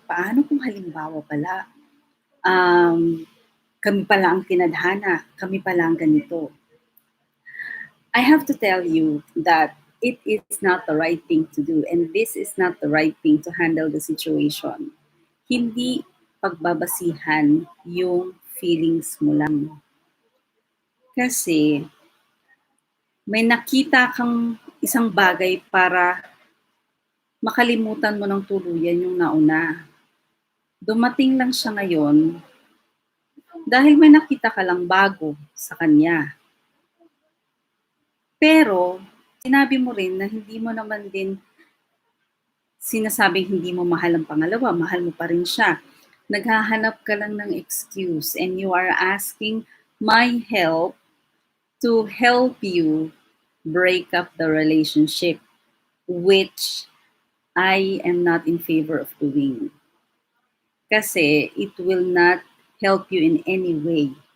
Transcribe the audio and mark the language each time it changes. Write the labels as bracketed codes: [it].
[tl] Paano kung halimbawa pala kami pala ang tinadhana, kami pala ang ganito? [en] I have to tell you that it is not the right thing to do and this is not the right thing to handle the situation. [tl] Hindi pagbabasihan yung feelings mo lang. Kasi may nakita kang isang bagay para makalimutan mo ng tuluyan yung nauna. Dumating lang siya ngayon dahil may nakita ka lang bago sa kanya. Pero, sinabi mo rin na hindi mo naman din sinasabing hindi mo mahal ang pangalawa, mahal mo pa rin siya. Naghahanap ka lang ng [en] excuse and you are asking my help to help you break up the relationship, which I am not in favor of doing. Kasi it will not help you in any way.